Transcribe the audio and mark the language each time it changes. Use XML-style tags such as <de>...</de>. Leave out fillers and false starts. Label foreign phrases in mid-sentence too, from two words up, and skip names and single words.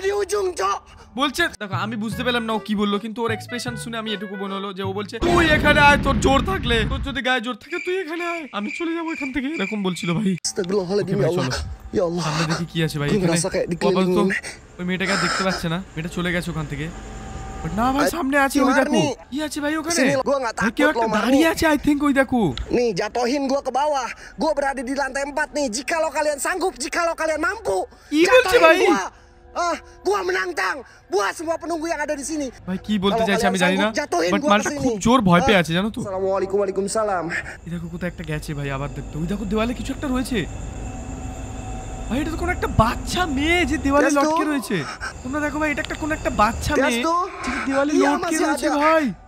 <bn>বলছে দেখো, আমি বুঝতে পেলাম না ও কি বললো, কিন্তু ওর এক্সপ্রেশন শুনে আমি এটুকু মনে হলো যে ও বলছে তুই এখানে আয়, তোর জোর থাকলে, তোর যদি গায়ে জোর থাকে তুই এখানে আয়, আমি চলে যাবো এখান থেকে, এরকম বলছিল ভাই। সামনে দেখি কি আছে ভাই এখানে। ওই মেয়েটাকে দেখতে পাচ্ছে না, মেয়েটা চলে গেছে ওখান থেকে। না ভাই, সামনে আছে, ওই দেখো কি আছে ভাই ওখানে। কেউ একটা দাঁড়িয়ে আছে,</bn> <en>I think,</en> <bn>ওই দেখো।</bn> <id>Nih, jatohin gua ke bawah. Gua berada di lantai 4 nih. Jikalau kalian sanggup, jikalau kalian mampu, jatohin gua. Gua menantang buat semua penunggu yang ada di sini.</id> <bn>ভাই কি বলতে চাইছে আমি জানি না, বাট মালটা খুব জোর ভয় পেয়ে আছে জানো তো।</bn> <ar>السلام عليكم، وعليكم السلام.</ar> <bn>এই দেখো কোথায় একটা গেছে ভাই, আবার দেখতে। ওই দেখো দেওয়ালে কিছু একটা রয়েছে ভাই। এটা তো কোন একটা বাচ্চা মেয়ে যে দেওয়ালে লটকে রয়েছে। তোমরা দেখো ভাই, এটা একটা কোন একটা বাচ্চা মেয়ে যে দেওয়ালে লটকে রয়েছে ভাই।</bn>